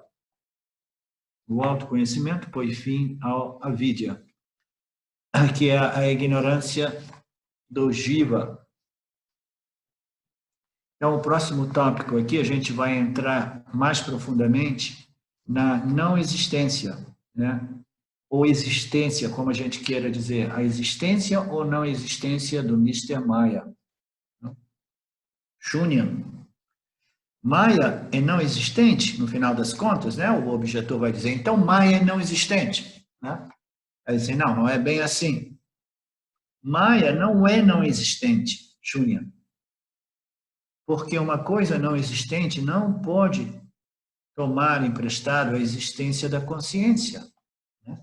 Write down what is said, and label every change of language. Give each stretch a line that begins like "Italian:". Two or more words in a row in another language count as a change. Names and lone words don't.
Portuguese: O autoconhecimento põe fim ao avidya, que é a ignorância do jiva. Então, o próximo tópico aqui, a gente vai entrar mais profundamente na não existência, né? Ou existência, como a gente queira dizer, a existência ou não existência do Mr. Maya. Shunya. Maya é não existente, no final das contas, né? O objetor vai dizer, então Maya é não existente, né? Vai dizer, não é bem assim. Maya não é não existente, Shunya. Porque uma coisa não existente não pode tomar emprestado a existência da consciência, né?